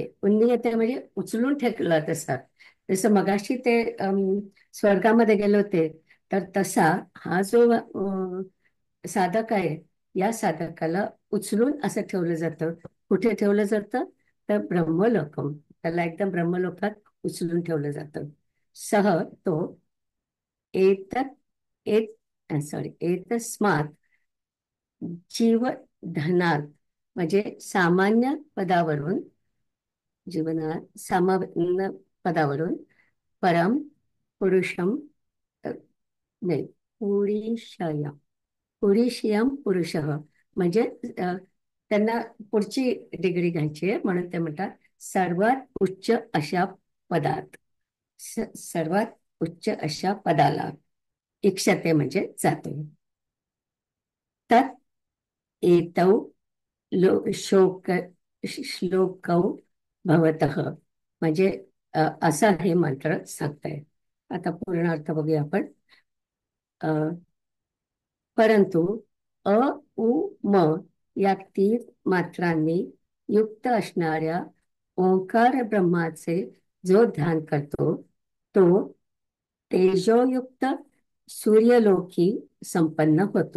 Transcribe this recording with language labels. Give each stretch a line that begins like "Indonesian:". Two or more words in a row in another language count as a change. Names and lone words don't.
Marathi: उन्नीयते म्हणजे उचलून ठेवला तसा. जसं मगाशी ते स्वर्गामध्ये गेले होते, तर तसा हा जो साधक आहे, या साधकाला उचलून असं ठेवलं जातं. कुठे ठेवलं जातं? तर ब्रह्मलोकम, त्याला एकदम ब्रह्मलोकात उचलून ठेवलं जातं.
Sanskrit: सह तो एतत् एत सॉरी एतस्मात् जीवधनात,
Marathi: म्हणजे सामान्य पदावरून, जीवनात सामान्य पदावरून
Sanskrit: परम पुरुषम,
Marathi: नाही,
Sanskrit: पुरुषया पुरुषयम पुरुषः,
Marathi: म्हणजे त्यांना पुढची डिग्री घ्यायची आहे, म्हणून ते म्हणतात सर्वात उच्च अशा पदात, सर्वात उच्च अशा पदाला इक्षते, म्हणजे जातो.
Sanskrit: तत् एतौ शोक श्लोकौ भवतः,
Marathi: म्हणजे असा हे मंत्र सांगताय. आता पूर्ण अर्थ बघूया आपण. परंतु अ, उ, म या 3 मात्रांनी युक्त असणाऱ्या ओंकार ब्रह्माचे जो ध्यान करतो, तो तेजोयुक्त सूर्यलोकी संपन्न होतो.